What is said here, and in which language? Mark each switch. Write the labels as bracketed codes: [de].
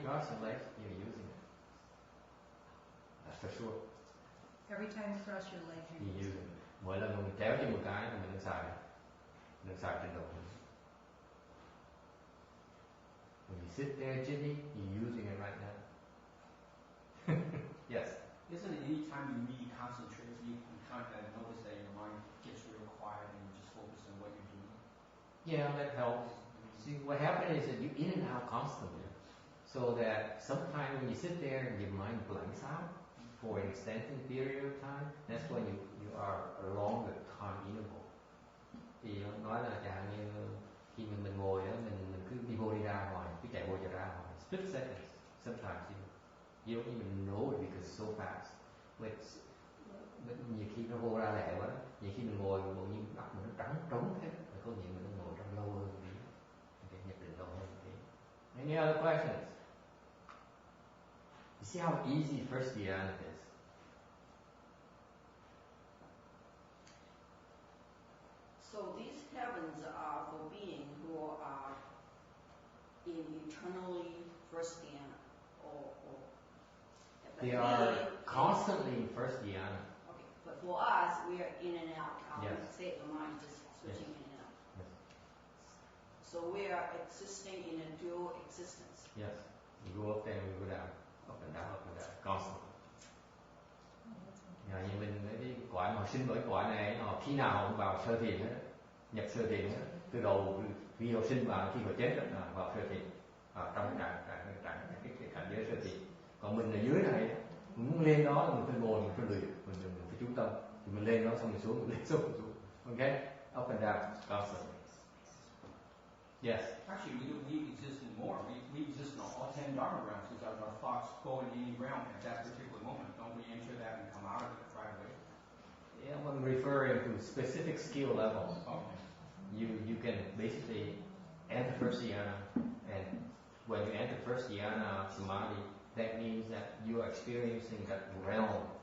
[en] your legs, you're using it. That's for sure. Every time you cross your legs, You're you're using it. [vi] Mỗi lần mình kéo chân một cái thì mình đang xài trên đầu mình. [en] When you sit there, Jimmy, you're using it right now. Yes. Isn't it any time you really concentrate, you kind of notice that your mind gets real quiet and you just focus on what you're doing? Yeah, that helps. See, what happens is that you're in and out constantly. So that sometimes when you sit there and your mind blanks out for an extended period of time, that's when you are a longer time interval. [vi] Thì nói là chẳng như khi mình ngồi đó, mình cứ đi vô đi ra hoài, cứ chạy vô chạy ra hoài, [en] split seconds, sometimes you don't even know it because it's so fast. [vi] But nhiều khi nó vô ra lẹ quá đó, nhiều khi mình ngồi bộ như mặt mình nó trống hết, là có nghĩa mình nó ngồi trong lâu hơn một tí, okay, nhập định lâu hơn một tí. [en] Any other questions? You see how easy first dhyana is? So these heavens are for beings who are in eternally first dhyana, or They are constantly in first dhyana. Okay, but for us, we are in and out. Our Yes. state of mind just switching in and out. Yes. So we are existing in a dual existence. Yes. You go up there and you go down, up and down, constantly. [vi] Như mình cái quả mà sinh bởi quả này, khi nào cũng vào sơ thiền hết, nhập sơ thiền hết, từ đầu khi họ sinh vào khi họ chết là vào sơ thiền, trong cái cảnh giới sơ thiền. Còn mình ở dưới này, mình muốn lên đó mình phải ngồi, mình phải luyện, mình phải chú tâm, thì mình lên đó xong mình xuống, mình lên xuống, okay, [en] up and down, constantly. Yes. Actually, we exist in more. We exist in all 10 Dharma realms because our thoughts go in any realm at that particular moment. Don't we enter that and come out of it right away? Yeah, I'm referring to specific skill levels. Okay. You can basically enter first dhyana, and when you enter first dhyana samadhi, that means that you are experiencing that realm.